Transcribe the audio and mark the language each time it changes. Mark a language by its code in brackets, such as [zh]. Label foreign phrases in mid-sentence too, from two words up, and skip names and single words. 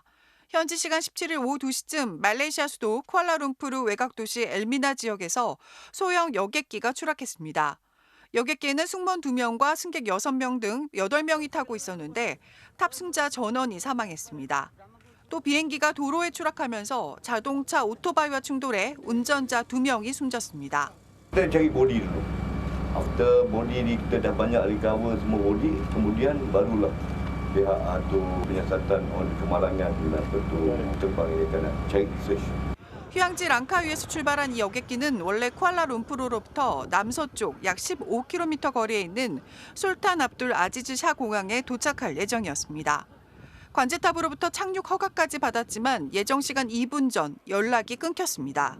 [ko] 현지 시간 17일 오후 2시쯤 말레이시아 수도 쿠알라룸푸르 외곽도시 엘미나 지역에서 소형 여객기가 추락했습니다. 여객기에는 승무원 2명과 승객 6명 등 8명이 타고 있었는데 탑승자 전원이 사망했습니다. 또 비행기가 도로에 추락하면서 자동차 오토바이와 충돌해 운전자 2명이 숨졌습니다. [ms] Kita cari body dulu. After body ni kita dah banyak recover semua body, kemudian barulah pihak tu penyiasatan kemalangan betul terbang ini akan cari search. [ko] 휴양지 랑카위에서 출발한 이 여객기는 원래 쿠알라룸푸르로부터 남서쪽 약 15km 거리에 있는 솔탄 압둘 아지즈 샤 공항에 도착할 예정이었습니다. 관제탑으로부터 착륙 허가까지 받았지만 예정 시간 2분 전 연락이 끊겼습니다.